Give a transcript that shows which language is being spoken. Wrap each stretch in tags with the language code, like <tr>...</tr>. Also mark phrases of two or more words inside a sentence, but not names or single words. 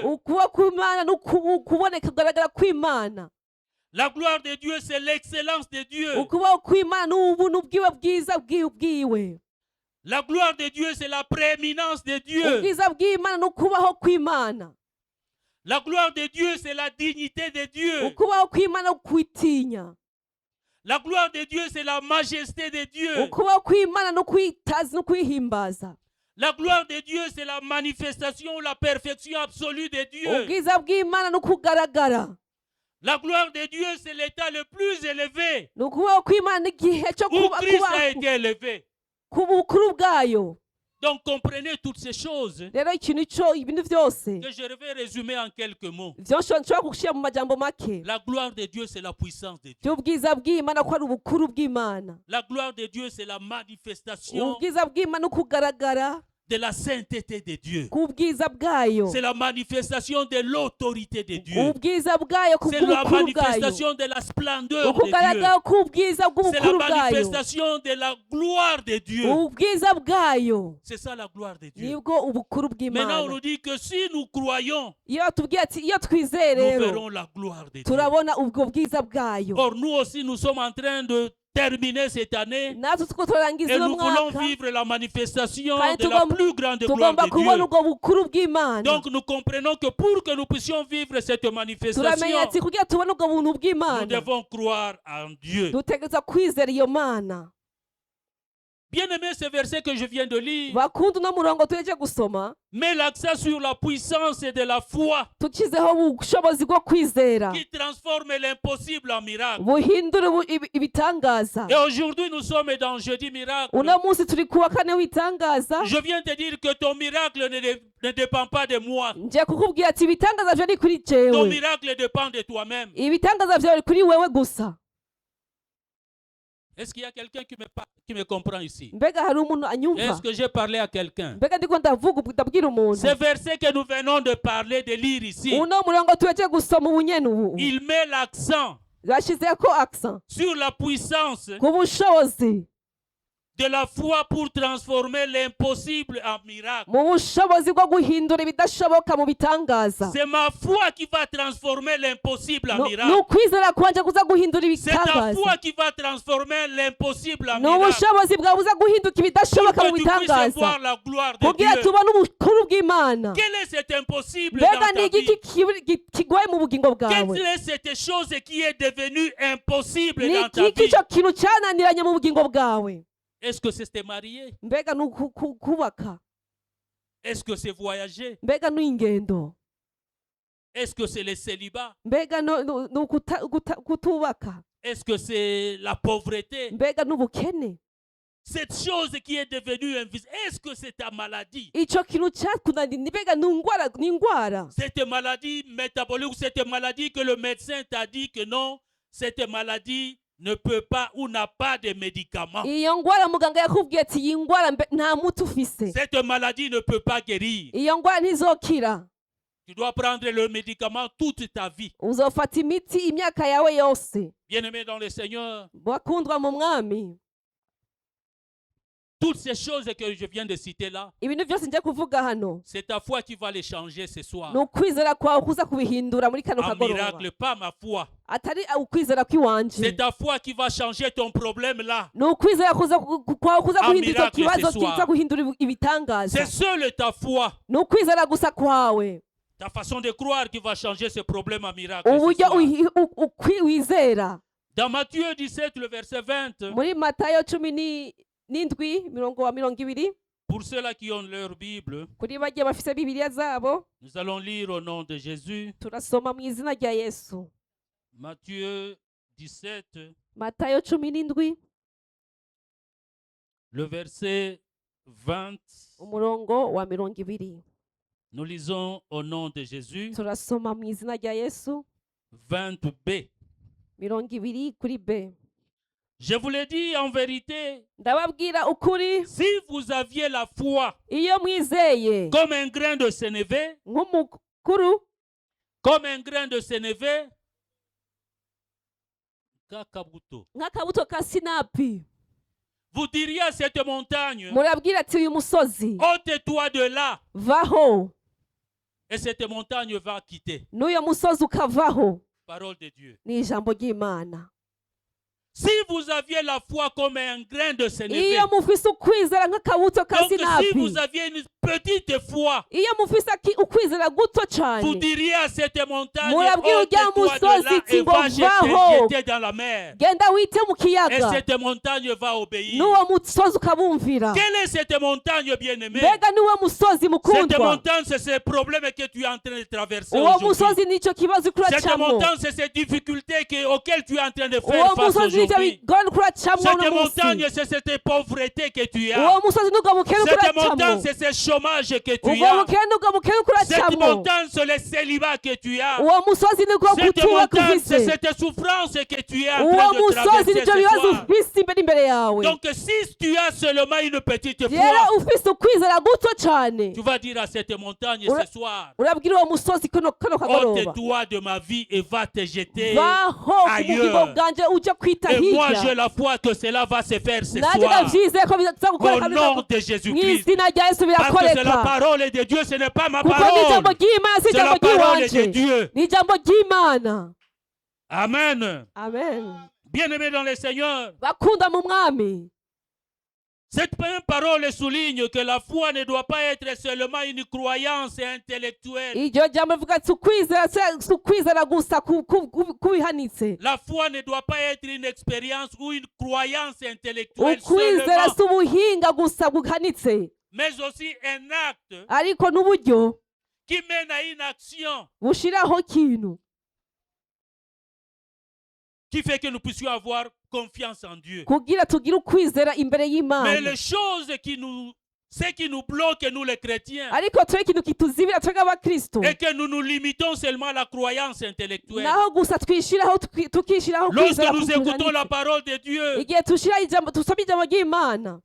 <rn>Ukubaho kw'Imana ni ukuboneka kugaragara kw'Imana.</rn> <fr>La gloire de Dieu, c'est l'excellence de Dieu.</fr> <rn>Ukubaho kw'Imana ni ubuntu bwiwe bwiza bwiwe.</rn> <fr>La gloire de Dieu, c'est la prééminence de Dieu.</fr> <rn>Ubwiza bw'Imana ni ukubaho kw'Imana.</rn> <fr>La gloire de Dieu, c'est la dignité de Dieu.</fr> <rn>Ukubaho kw'Imana kwitinya.</rn> <fr>La gloire de Dieu, c'est la majesté de Dieu.</fr> <rn>Ukubaho kw'Imana no kwitaza no kwihimbaza.</rn> <fr>La gloire de Dieu, c'est la manifestation, la perfection absolue de Dieu.</fr> <rn>Ubwiza bw'Imana no kugaragara.</rn> <fr>La gloire de Dieu, c'est l'état le plus élevé</fr> <rn>Ukubaho kw'Imana n'igihe cyo</rn> <fr>où</fr> <rn>kuba</rn> <fr>Christ a été élevé.</fr> <rn>ku bukuru bwayo.</rn> <fr>Donc comprenez toutes ces choses</fr> <rn>Rero ikintu cyo ibintu byose</rn> <fr>que je vais résumer en quelques mots.</fr> <rn>nshobora gushyira mu majambo make.</rn> <fr>La gloire de Dieu, c'est la puissance de Dieu.</fr> <rn>By'ubwiza bw'Imana ko ari ubukuru bw'Imana.</rn> <fr>La gloire de Dieu, c'est la manifestation</fr> <rn>Ubwiza bw'Imana no kugaragara</rn> <fr>de la sainteté de Dieu.</fr> <rn>k'ubwiza bwayo.</rn> <fr>C'est la manifestation de l'autorité de Dieu.</fr> <rn>Ubwiza bwayo</rn> <fr>C'est la</fr> <rn>kubw'ubukuru bwayo.</rn> <fr>manifestation de la splendeur de Dieu.</fr> <rn>Ukugaragara k'ubwiza</rn> <fr>C'est la</fr> <rn>bw'ubukuru bwayo.</rn> <fr>manifestation de la gloire de Dieu.</fr> <rn>Ubwiza bwayo</rn> <fr>C'est ça la gloire de Dieu.</fr> <rn>nibwo ubukuru</rn> <fr>Maintenant, on</fr> <rn>bw'Imana.</rn> <fr>nous dit que si nous croyons,</fr> <rn>Iyo tubwiye ati iyo twizeye</rn> <fr>nous</fr> <rn>rero</rn> <fr>verrons la gloire de Dieu.</fr> <rn>turabona ubwo bwiza bwayo.</rn> <fr>Or, nous aussi, nous sommes en train de terminer cette année</fr> <rn>natwe tuko turangiza</rn> <fr>et</fr> <rn>uno</rn> <fr>nous voulons</fr> <rn>mwaka</rn> <fr>vivre la manifestation</fr> <rn>kandi</rn> <fr>de la</fr> <rn>tugomba-</rn> <fr>plus grande gloire</fr> <rn>tugomba</rn> <fr>de</fr> <rn>kubona</rn> <fr>Dieu.</fr> <rn>ubwo bukuru bw'Imana.</rn> <fr>Donc, nous comprenons que pour que nous puissions vivre cette</fr> <rn>turamenya</rn> <fr>manifestation,</fr> <rn>ati kugira tubone ubwo buntu</rn> <fr>nous</fr> <rn>bw'Imana</rn> <fr>devons croire en Dieu.</fr> <rn>dutegereza kwizera iyo Mana.</rn> <fr>Bien aimé, ce verset que je viens de lire</fr> <rn>Bakunda uno murongo tuheje gusoma</rn> <fr>met l'accent sur la puissance de la foi</fr> <rn>tukizeho ubushobozi bwo kwizera</rn> <fr>qui transforme l'impossible en miracle.</fr> <rn>buhindura ibitangaza.</rn> <fr>Et aujourd'hui, nous sommes dans Jeudi Miracle.</fr> <rn>Uno munsi turi kuwa kane w'itangaza.</rn> <fr>Je viens te dire que ton miracle ne dépend pas de moi.</fr> <rn>Ngiye kukubwira ati ibitangaza byo ni kuri</rn> <fr>Ton</fr> <rn>jewe.</rn> <fr>miracle dépend de toi-même.</fr> <rn>Ibitangaza byawe kuri wewe gusa.</rn> <fr>Est-ce qu'il y a quelqu'un qui me comprend ici?</fr> <rn>Mbega hari umuntu anyumva?</rn> <fr>Est-ce que j'ai parlé à quelqu'un?</fr> <rn>Mbega ndiko ndabwira umuntu.</rn> <fr>Ce verset que nous venons de parler, de lire ici,</fr> <rn>Uno murongo tuheje gusoma ubunyene ubu.</rn> <fr>il met l'accent</fr> <rn>Yashizeko accent</rn> <fr>sur la puissance</fr> <rn>ku bushobozi,</rn> <fr>de la foi pour transformer l'impossible en miracle.</fr> <rn>mu bushobozi bwo guhindura ibidashoboka mu bitangaza.</rn> <fr>C'est ma foi qui va transformer l'impossible en</fr> <rn>Ni</rn> <fr>miracle.</fr> <rn>ukwizera kwanje kuza guhindura</rn> <fr>C'est ta</fr> <rn>ibitangaza.</rn> <fr>foi qui va transformer l'impossible en</fr> <rn>Ni</rn> <fr>miracle.</fr> <rn>ubushobozi bwawe buza guhinduka</rn> <fr>Pour</fr> <rn>ibidashoboka mu</rn> <fr>que tu puisses</fr> <rn>bitangaza</rn> <fr>voir la gloire de</fr> <rn>kugira</rn> <fr>Dieu.</fr> <rn>tubone ubukuru bw'Imana.</rn> <fr>Quel est cet impossible</fr> <rn>Mbega</rn> <fr>dans</fr> <rn>ni</rn> <fr>ta</fr> <rn>igiki</rn> <fr>vie?</fr> <rn>kigoye mu bugingo bwawe?</rn> <fr>Quelle est cette chose qui est devenue impossible</fr> <rn>Ni</rn> <fr>dans ta</fr> <rn>iki</rn> <fr>vie?</fr> <rn>cyo kintu cyananiranye mu bugingo bwawe?</rn> <fr>Est-ce que c'est te marier?</fr> <rn>Mbega ni kubaka?</rn> <fr>Est-ce que c'est voyager?</fr> <rn>Mbega ni ingendo?</rn> <fr>Est-ce que c'est le célibat?</fr> <rn>Mbega ni kutubaka?</rn> <fr>Est-ce que c'est la pauvreté?</fr> <rn>Mbega ni ubukene?</rn> <fr>Cette chose qui est devenue invisible, est-ce que c'est ta maladie?</fr> <rn>Icyo kintu cyakunaniye mbega ni indwara?</rn> <fr>Cette maladie métabolique ou cette maladie que le médecin t'a dit que non, cette maladie ne peut pas ou n'a pas de médicament.</fr> <rn>Iyo ndwara muganga yakubwiye ati iyi ndwara nta muti ufise.</rn> <fr>Cette maladie ne peut pas guérir.</fr> <rn>Iyo ndwara ntizokira.</rn> <fr>Tu dois prendre le médicament toute ta vie.</fr> <rn>Uzofata imiti imyaka yawe yose.</rn> <fr>Bien-aimé dans le Seigneur,</fr> <rn>Bakundwa mu mwami.</rn> <fr>Toutes ces choses que je viens de citer là,</fr> <rn>ibintu byose njya kuvuga hano</rn> <fr>c'est ta foi qui va les changer ce soir.</fr> <rn>ni ukwizera kwawe kuza kubihindura muri kano</rn> <fr>Un</fr> <rn>kagoroba</rn> <fr>miracle, pas ma foi.</fr> <rn>atari ukwizera kw'iwanje</rn> <fr>C'est ta foi qui va changer ton problème là.</fr> <rn>ni ukwizera kwawe kuza</rn> <fr>Un</fr> <rn>guhindura icyo</rn> <fr>miracle</fr> <rn>kibazo</rn> <fr>ce soir.</fr> <rn>kiza guhindura ibitangaza</rn> <fr>C'est seule ta foi,</fr> <rn>ni ukwizera gusa kwawe</rn> <fr>ta façon de croire qui va changer ce problème en miracle. ce</fr> <rn>uburyo</rn> <fr>soir.</fr> <rn>wizera</rn> <fr>Dans Matthieu 17, le verset 20,</fr> <rn>muri matayo 17:20</rn> <fr>pour ceux-là qui ont leur Bible,</fr> <rn>kuri bagiye bafise bibiliya zabo</rn> <fr>nous allons lire au nom de Jésus.</fr> <rn>turasoma mu izina rya yesu</rn> <fr>Matthieu 17,</fr> <rn>matayo 17</rn> <fr>le verset 20.</fr> <rn>umurongo wa 20</rn> <fr>Nous lisons au nom de Jésus.</fr> <rn>turasoma mu izina rya yesu</rn> <fr>20b.</fr> <rn>20 kuri b</rn> <fr>Je vous l'ai dit en vérité,</fr> <rn>ndababwira ukuri</rn> <fr>si vous aviez la foi</fr> <rn>iyo mwizeye</rn> <fr>comme un grain de sénévé,</fr> <rn>nk'umukuru</rn> <fr>comme un grain de sénévé,</fr> <rn>kakabuto, nk'akabuto ka sinapi</rn> <fr>vous diriez à cette montagne,</fr> <rn>murabwira ati uyu musozi</rn> <fr>ôte-toi de là,</fr> <rn>vaho</rn> <fr>et cette montagne va quitter.</fr> <rn>n'uyo musozi ukavaho</rn> <fr>Parole de Dieu.</fr> <rn>ni ijambo ry'imana</rn> <fr>Si vous aviez la foi comme un grain de sénévé,</fr> <rn>iyo mufise ukwizera nk'akabuto ka</rn> <fr>donc si</fr> <rn>sinapi</rn> <fr>vous aviez une petite foi,</fr> <rn>iyo mufise ukwizera guto</rn> <fr>vous</fr> <rn>cyane</rn> <fr>diriez à cette montagne,</fr> <rn>murabwira ujya</rn> <fr>ôte-toi de</fr> <rn>musozi</rn> <fr>là</fr> <rn>iti</rn> <fr>et</fr> <rn>ngo</rn> <fr>va</fr> <rn>vaho</rn> <fr>jeter dans la mer.</fr> <rn>genda wite mu</rn> <fr>Et</fr> <rn>kiyaga</rn> <fr>cette montagne va obéir.</fr> <rn>n'uwo musozi ukabumvira</rn> <fr>Quelle est cette montagne bien-aimée?</fr> <rn>mbega n'uwo musozi</rn> <fr>Cette</fr> <rn>mukundwa</rn> <fr>montagne, c'est ce problème que tu es en train de traverser</fr> <rn>uwo</rn> <fr>aujourd'hui.</fr> <rn>musozi nicyo kibazo uriko</rn> <fr>Cette</fr> <rn>uracamo</rn> <fr>montagne, c'est ces difficultés auxquelles tu es en train de</fr> <rn>uwo</rn> <fr>faire face</fr> <rn>musozi nicyo</rn> <fr>aujourd'hui.</fr> <rn>bigora uriko uracamo</rn> <fr>Cette</fr> <rn>uno</rn> <fr>montagne,</fr> <rn>munsi</rn> <fr>c'est cette pauvreté que tu as.</fr> <rn>uwo musozi n'ubwo bukene uriko</rn> <fr>Cette montagne,</fr> <rn>uracamo</rn> <fr>c'est ce chômage que tu</fr> <rn>ubwo</rn> <fr>as.</fr> <rn>bukene n'ubwo bukene uriko</rn> <fr>Cette</fr> <rn>uracamo</rn> <fr>montagne, c'est le célibat que tu as.</fr> <rn>uwo musozi nibwo</rn> <fr>Cette</fr> <rn>kutuba</rn> <fr>montagne, c'est</fr> <rn>ufise</rn> <fr>cette souffrance que tu es en</fr> <rn>uwo</rn> <fr>train de</fr> <rn>musozi</rn> <fr>traverser</fr> <rn>nicyo</rn> <fr>ce</fr> <rn>bibazo</rn> <fr>soir.</fr> <rn>ufise imbere yawe</rn> <fr>Donc, si tu as seulement une petite</fr> <rn>rero</rn> <fr>foi,</fr> <rn>ufise ukwizera guto cyane</rn> <fr>tu vas dire à cette montagne</fr> <rn>Ura-</rn> <fr>ce soir,</fr> <rn>urabwira uwo musozi kano kagoroba</rn> <fr>ôte-toi de ma vie et va te jeter.</fr> <rn>vaho ku bugingo</rn> <fr>ailleurs.</fr> <rn>bwanje uje kwita</rn> <fr>Et moi, j'ai</fr> <rn>hirya</rn> <fr>la foi que cela va se faire ce</fr> <rn>nanjye</rn> <fr>soir.</fr> <rn>ndavyizeye ko biza gukora</rn> <fr>Au</fr> <rn>kandi</rn> <fr>nom</fr> <rn>mu</rn> <fr>de Jésus-Christ.</fr> <rn>izina rya yesu</rn> <fr>Parce que c'est la</fr> <rn>birakoreka</rn> <fr>parole de Dieu, ce n'est pas ma</fr> <rn>kuko ni ijambo</rn> <fr>parole.</fr> <rn>ry'imana si</rn> <fr>C'est</fr> <rn>ijambo</rn> <fr>la parole de</fr> <rn>ry'iwanje</rn> <fr>Dieu.</fr> <rn>ni ijambo ry'imana</rn> <fr>Amen.</fr> <rn>amen</rn> <fr>Bien-aimés dans le Seigneur,</fr> <rn>bakunda mu mwami</rn> <fr>cette même parole souligne que la foi ne doit pas être seulement une croyance intellectuelle.</fr> <rn>iryo jambo rivuga ati si ukwizera gusa kubihanitse</rn> <fr>La foi ne doit pas être une expérience ou une croyance intellectuelle</fr> <rn>ukwizera</rn> <fr>seulement,</fr> <rn>si ubuhinga gusa buhanitse</rn> <fr>mais aussi un acte</fr> <rn>ariko n'uburyo</rn> <fr>qui mène à une action</fr> <rn>bushiraho ikintu</rn> <fr>qui fait que nous puissions avoir confiance en Dieu.</fr> <rn>kugira tugire ukwizera imbere</rn> <fr>Mais</fr> <rn>y'imana</rn> <fr>les choses ce qui nous bloque, nous les chrétiens,</fr> <rn>ariko twe ikintu kituzibira twebwe abakristo</rn> <fr>et que nous nous limitons seulement à la croyance intellectuelle.</fr> <rn>naho gusa tukishiraho</rn> <fr>Lorsque</fr> <rn>kwizera</rn> <fr>nous écoutons</fr> <rn>kuhanitse.</rn> <fr>la parole de Dieu,</fr> <rn>igihe tusoma ijambo ry'imana</rn>